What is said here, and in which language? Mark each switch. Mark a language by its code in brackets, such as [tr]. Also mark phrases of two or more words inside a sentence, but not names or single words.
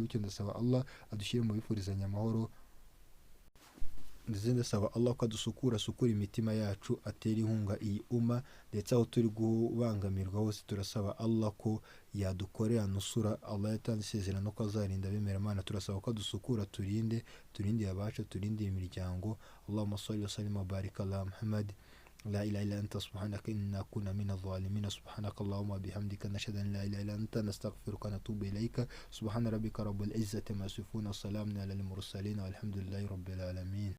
[rw] Bityo ndasaba Allah adushyire mu bifurizanya amahoro, ndetse ndasaba Allah ko adusukura imitima yacu, atera inkunga iyi umma, ndetse aho turi gubangamirwa hose turasaba Allah ko yadukorera nusura. Allah yatanze isezerano ko azarinda abemeramana, turasaba ko adusukura, turinde abacu, turinde imiryango. [ar] اللهم صل وسلم وبارك على محمد. لا إله إلا أنت سبحانك إنا كنا من الظالمين. سبحانك اللهم وبحمدك نشهد أن لا إله إلا أنت نستغفرك ونتوب إليك. سبحان ربك رب العزة ما يصفون، وسلام على المرسلين، والحمد لله رب العالمين.